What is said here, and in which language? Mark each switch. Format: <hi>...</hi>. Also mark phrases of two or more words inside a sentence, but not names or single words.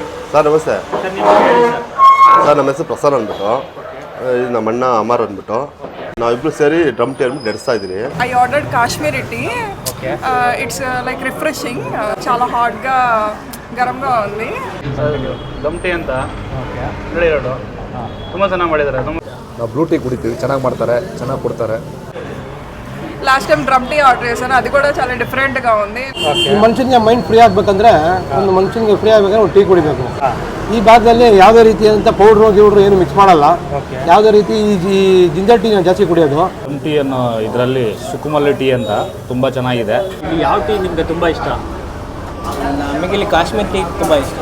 <kn>ಸರ್ ನಮಸ್ತೆ ಸರ್, ನಮ್ಮ ಹೆಸರು ಪ್ರಸನ್ನ ಅಂದ್ಬಿಟ್ಟು, ನಮ್ಮ ಅಣ್ಣ ಅಮರ್ ಅಂದ್ಬಿಟ್ಟು ನಾವಿಬ್ರು ಸೇರಿ ಡ್ರಮ್ ಟೀ ಅಂದ್ಬಿಟ್ಟು ನಡೆಸ್ತಾ ಇದ್ದೀವಿ.</kn> <en>I ordered Kashmiri tea. it's like refreshing,</en> <te>చాలా హాట్గా గరంగా ఉంది.</te> <kn>ಡ್ರಮ್ ಟೀ ಅಂತ ಹೇಳಿರೋದು ತುಂಬ ಚೆನ್ನಾಗಿ ಮಾಡಿದ್ದಾರೆ. ನಾವು ಬ್ಲೂ ಟೀ ಕುಡಿತೀವಿ, ಚೆನ್ನಾಗಿ ಮಾಡ್ತಾರೆ, ಚೆನ್ನಾಗಿ ಕೊಡ್ತಾರೆ.</kn> <en>last time</en> <te>డ్రమ్ టీ ఆర్డర్ చేశాను, అది కూడా చాలా డిఫరెంట్గా ఉంది.</te> <kn>ಈ ಮನುಷ್ಯನಿಗೆ</kn> <en>mind free</en> <kn>ಆಗಬೇಕಂದ್ರೆ ಒಂದು ಮನುಷ್ಯನಿಗೆ ಫ್ರೀ ಆಗಬೇಕಂದ್ರೆ ಒಂದು ಟೀ ಕುಡಿಬೇಕು. ಈ ಭಾಗದಲ್ಲಿ ಯಾವುದೇ ರೀತಿಯಾದಂಥ ಪೌಡ್ರು ಏನು ಮಿಕ್ಸ್ ಮಾಡಲ್ಲ. ಯಾವುದೇ ರೀತಿ ಈ ಜಿಂಜರ್ ಟೀನ ಜಾಸ್ತಿ ಕುಡಿಯೋದು. ಡ್ರಮ್ ಟೀ ಅನ್ನೋ ಇದರಲ್ಲಿ ಸುಕುಮಲ್ಲಿ ಟೀ ಅಂತ ತುಂಬ ಚೆನ್ನಾಗಿದೆ. ಯಾವ ಟೀ ನಿಮಗೆ ತುಂಬ ಇಷ್ಟ? ನಮಗೆ ಇಲ್ಲಿ ಕಾಶ್ಮೀರ್ ಟೀ ತುಂಬ ಇಷ್ಟ.</kn>